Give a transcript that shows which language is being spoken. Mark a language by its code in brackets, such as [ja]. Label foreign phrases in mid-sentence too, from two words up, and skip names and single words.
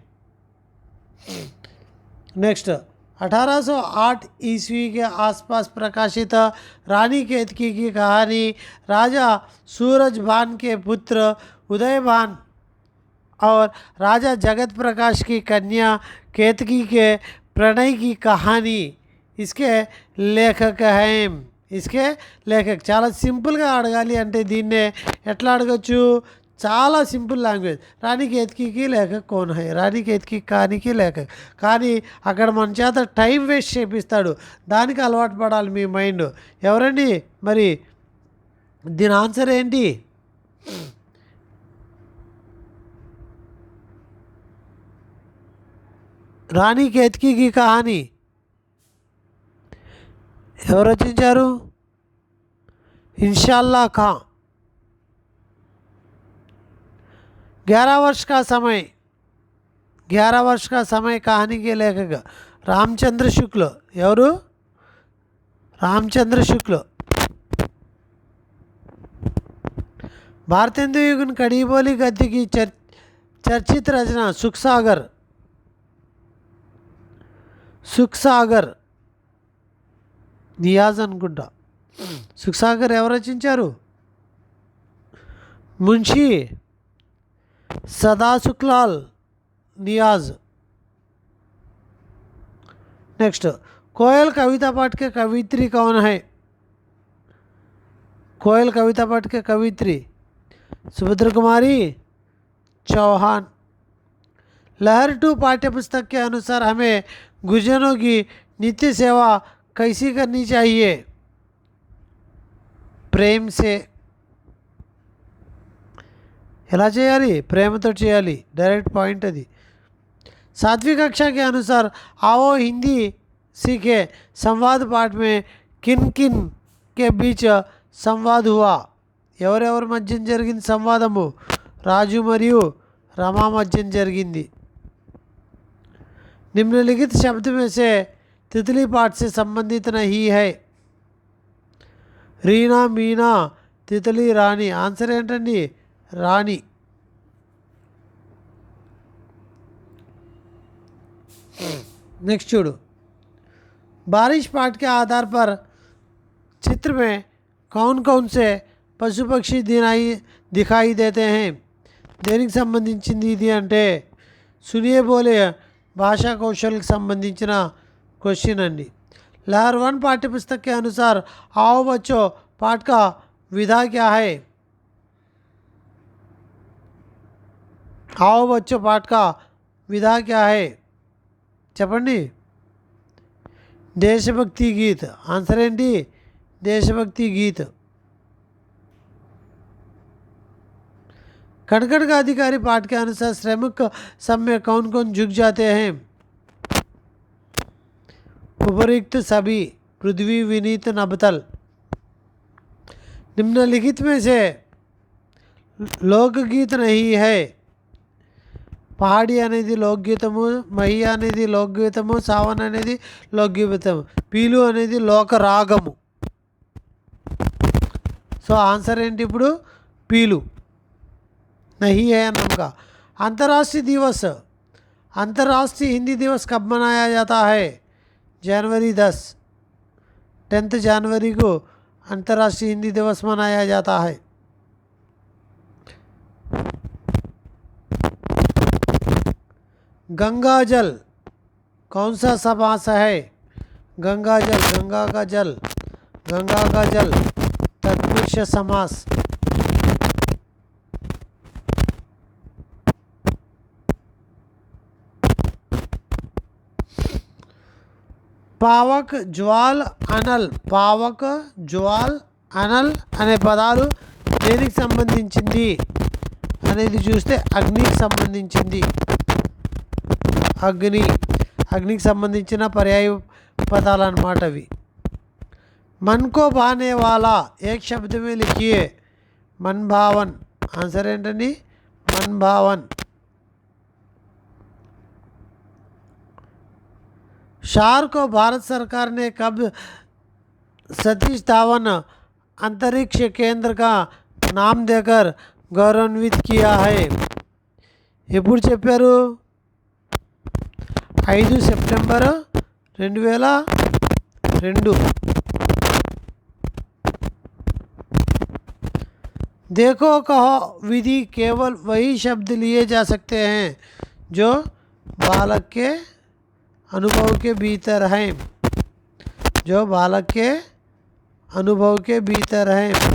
[hi] नेक्स्ट 1808 ईस्वी के आसपास प्रकाशित रानी केतकी की कहानी राजा सूरजभान के पुत्र उदयभान और राजा जगत प्रकाश की कन्या केतकी के प्रणय की कहानी. इसके लेखक हैं. [te] చాలా సింపుల్గా అడగాలి అంటే దీన్నే ఎట్లా అడగచ్చు? చాలా సింపుల్ లాంగ్వేజ్. [hi] रानी केतकीकी लेखक कौन है, रानी केतकी कहानीकी लेखक. [te] కానీ అక్కడ మన చేత టైం వేస్ట్ చేపిస్తాడు, దానికి అలవాటు పడాలి మీ మైండ్. ఎవరండి మరి దీని ఆన్సర్ ఏంటి? రాణి కేతకీకి కహానీ ఎవరు రచించారు? [hi] इंशाल्लाह खां. 11 वर्ष का समय कहानी के लेखक रामचंद्र शुक्ल. [te] ఎవరు? रामचंद्र शुक्ल. [hi] भारतेंदु युगन कड़ी बोली गद्य की चर्चित रचना सुखसागर. [te] సుఖ్సాగర్ నియాజ్ అనుకుంటా. సుఖ్సాగర్ ఎవరు రచించారు? మున్షి సదాసుఖ్లాల్ नियाज. [hi] नेक्स्ट, कोयल कविता पाठ के कवित्री कौन है? कोयल कविता पाठ के कवित्री सुभद्रा कुमारी चौहान. लहर 2 पाठ्य पुस्तक के अनुसार हमें गुरुजनों की नित्य सेवा कैसी करनी चाहिए? प्रेम से. [te] ఎలా చేయాలి? ప్రేమతో చేయాలి. డైరెక్ట్ పాయింట్ అది. [hi] 7वीं कक्षा के अनुसार आओ हिंदी सीखे संवाद पाठ में किन किन के बीच संवाद हुआ? [te] ఎవరెవరి మధ్య జరిగింది సంవాదము? రాజు మరియు రమా మధ్య జరిగింది. [hi] निम्नलिखित शब्द में से तितली पाठ से संबंधित नहीं है. [te] రీనా మీనా తితలి రాణి. ఆన్సర్ ఏంటండి? [hi] रानी. नेक्स्ट चूड़ू, बारिश पाठ के आधार पर चित्र में कौन कौन से पशु पक्षी दिखाई देते हैं? [te] దేనికి సంబంధించింది ఇది అంటే [hi] सुनिये बोले भाषा कौशलकी [te] సంబంధించిన క్వశ్చన్ అండి. [hi] लहर 1 पाठ्य पुस्तक के अनुसार आओ बच्चों पाठ का विधा क्या है? आओ बच्चों पाठ का विधा क्या है? [te] చెప్పండి. [hi] देशभक्ति गीत. [te] ఆన్సర్ ఏంటి? [hi] देशभक्ति गीत. कटकट का अधिकारी पाठ के अनुसार श्रमिक सब में कौन कौन झुक जाते हैं? उपरिक्त सभी. पृथ्वी विनीत नबतल. निम्नलिखित में से लोकगीत नहीं है. [te] పహాడి అనేది లోక్గీతము, మహియ అనేది లోక్గీతము, సావన్ అనేది లోక్గీతము, పీలు అనేది లోకరాగము. సో ఆన్సర్ ఏంటి ఇప్పుడు? పీలు. [hi] नहीं है नमका. अंतर्राष्ट्रीय दिवस, अंतर्राष्ट्रीय हिंदी दिवस कब मनाया जाता है? जनवरी 10. 10 जनवरी को अंतर्राष्ट्रीय हिंदी दिवस मनाया जाता है. गंगा जल कौन सा समास है? गंगा जल, गंगा का जल, गंगा का जल तत्पुरुष समास. पावक ज्वाल अनल. पावक ज्वाल अनल [te] అనే పదాలు దేనికి సంబంధించింది అనేది చూస్తే అగ్నికి సంబంధించింది. అగ్ని, అగ్నికి సంబంధించిన పర్యాయ పదాలు అన్నమాట అవి. [hi] मन को भाने वाला एक शब्द में लिखिए. मन भावन. आंसर ఏంటండి? मन भावन. शार को भारत सरकार ने कब सतीश धावन अंतरिक्ष केंद्र का नाम देकर गौरवान्वित किया है? [te] ఎప్పుడు చెప్పారు? 5 సెప్టెంబర్ 2002. [hi] देखो कहो विधि केवल वही शब्द लिए जा सकते हैं जो बालक के अनुभव के भीतर हैं, जो बालक के अनुभव के भीतर हैं.